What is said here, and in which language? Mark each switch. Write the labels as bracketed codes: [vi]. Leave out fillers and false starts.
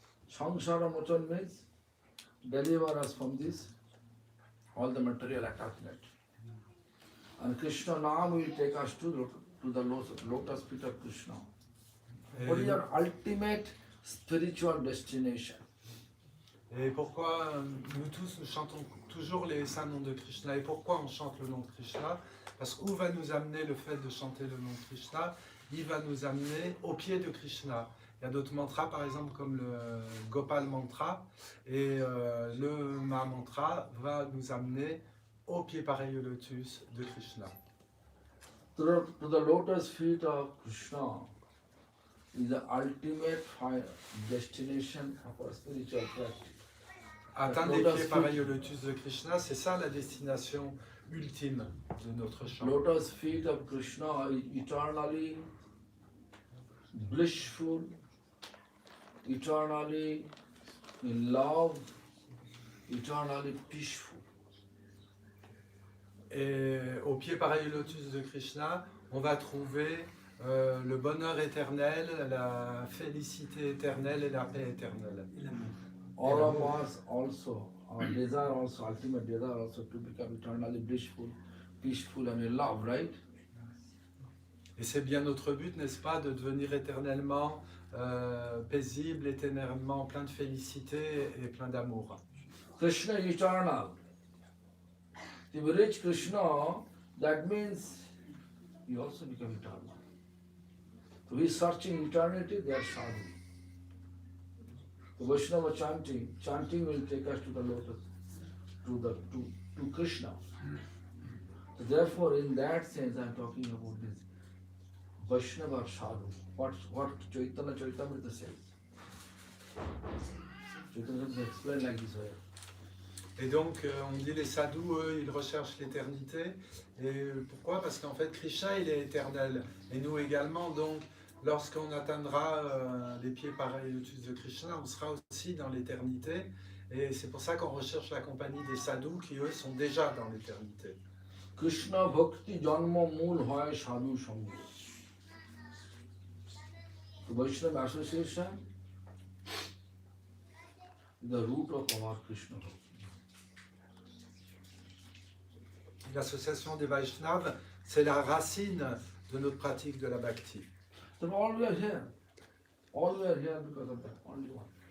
[en] Samsara mochon means deliver us from this all the material attachment. And Krishna Naam will take us to the lotus feet of Krishna. What is your ultimate spiritual destination? [fr] Et pourquoi nous tous, nous chantons toujours les saints noms de Krishna? Et pourquoi on chante le nom de Krishna? Parce qu'où va nous amener le fait de chanter le nom de Krishna? Il va nous amener au pied de Krishna. Il y a d'autres mantras, par exemple, comme le Gopal mantra. Et le Ma mantra va nous amener au pied pareil au lotus de Krishna. [en] To the lotus feet of Krishna is the ultimate destination of our spiritual practice. [fr] Atteindre les pieds pareils au lotus de Krishna, c'est ça la destination ultime de notre chant. [en] Lotus feet of Krishna are eternally blissful, eternally in love, eternally peaceful. [fr] Et au pied pareil au lotus de Krishna, on va trouver le bonheur éternel, la félicité éternelle et la paix éternelle. [en] All of us also, our desire also, ultimate desire also to become eternally blissful, peaceful and in love, right? [fr] Et c'est bien notre but, n'est-ce pas, de devenir éternellement paisible, éternellement plein de félicité et plein d'amour. [en] Krishna is eternal. If you reach Krishna, that means you also become eternal. To be searching eternity, they are sadhu. The Vaishnava chanting will take us to the lotus, to Krishna. So therefore, in that sense, I am talking about this Vaishnava sadhu. What Chaitanya Charitamrita says. Chaitanya Charitamrita explained like this way. [fr] Et donc, on dit les sadhus, eux, ils recherchent l'éternité. Et pourquoi? Parce qu'en fait, Krishna, il est éternel. Et nous également, donc, lorsqu'on atteindra les pieds pareils au lotus de Krishna, on sera aussi dans l'éternité. Et c'est pour ça qu'on recherche la compagnie des sadhus qui, eux, sont déjà dans l'éternité. [bn] Krishna Bhakti Janma Mool Hoy Sadhu Sangha. [en] The Vaishnava association is the root of our Krishna Bhakti. [fr] L'association des Vaishnavas, c'est la racine de notre pratique de la Bhakti. [en] So all we are here because of that, only one.